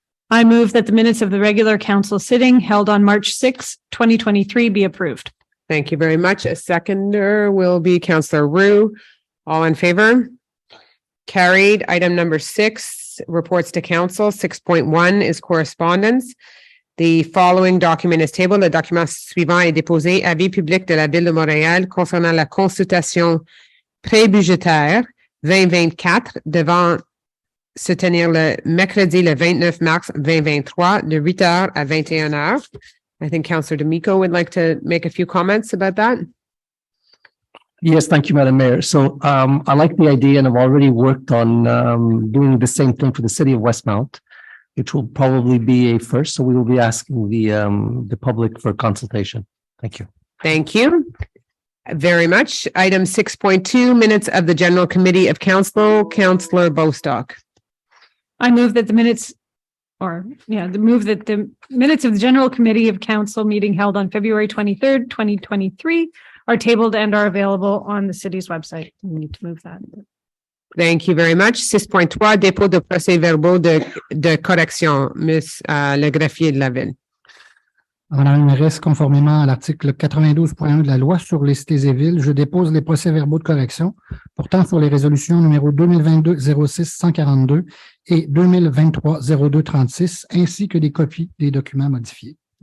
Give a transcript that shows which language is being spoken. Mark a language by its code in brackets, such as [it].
[en] I move that the minutes of the regular council sitting held on March 6, 2023 be approved. Thank you very much. A seconder will be Councillor Roux. All in favor? Carried. Item number 6, reports to council. 6.1 is correspondence. The following document is tabled. [fr] Le document suivant est déposé. Avis public de la Ville de Montréal concernant la consultation pré-budgétaire 2024 devant se tenir le mercredi le 29 mars 2023 de 8h à 21h. [en] I think Councillor D'Amico would like to make a few comments about that. Yes, thank you, Madam Mayor. So I like the idea, and I've already worked on doing the same thing for the city of Westmount, which will probably be a first. So we will be asking the public for consultation. Thank you. Thank you very much. Item 6.2, minutes of the General Committee of Council, Councillor Bostock. I move that the minutes of the General Committee of Council meeting held on February 23rd, 2023 are tabled and are available on the city's website. We need to move that. Thank you very much. [fr] 6.3, dépôt de procès-verbaux de correction, Ms. Le Greffier de la Ville. Madame la mairesse, conformément à l'article 92.1 de la loi sur les cités et villes, je dépose les procès-verbaux de correction portant sur les résolutions numéro 2022-06-142 et 2023-02-36, ainsi que des copies des documents modifiés.